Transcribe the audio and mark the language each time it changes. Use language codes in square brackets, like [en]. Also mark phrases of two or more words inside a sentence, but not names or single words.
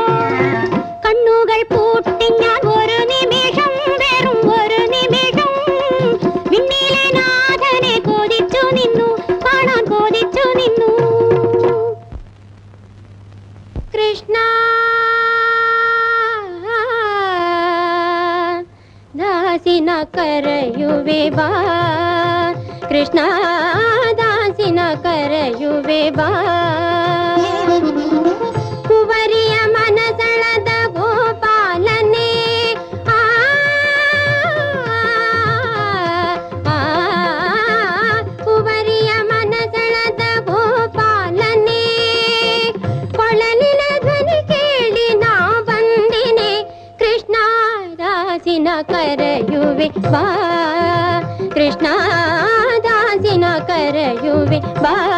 [ml] കണ്ണുകൾ പൂട്ടി ഞാൻ ഒരു നിമിഷം വെറും ഒരു നിമിഷം വിണ്ണിലെ നാഥനെ കോതിച്ചു നിന്നു കാണാൻ കോതിച്ചു നിന്നു. [kn] കൃഷ്ണ ದಾಸಿನ ಕರೆಯುವೆ ಬಾ ಕೃಷ್ಣ ದಾಸಿನ ಕರೆಯುವೆ ಬಾ. ಕುವರಿಯ ಮನಸಳದ ಗೋಪಾಲನೆ ಕುವರಿಯ ಮನಸಳದ ಗೋಪಾಲನೆ ಕೊಳಲಿನ ಧ್ವನಿ ಕೇಳಿ ನಾ ಬಂದಿನೆ ಕೃಷ್ಣ ದಾಸಿನ ಕರೆಯುವೆ ಬಾ ಕೃಷ್ಣ ದಾಸಿನ ಕರೆಯುವೆ ಬಾ.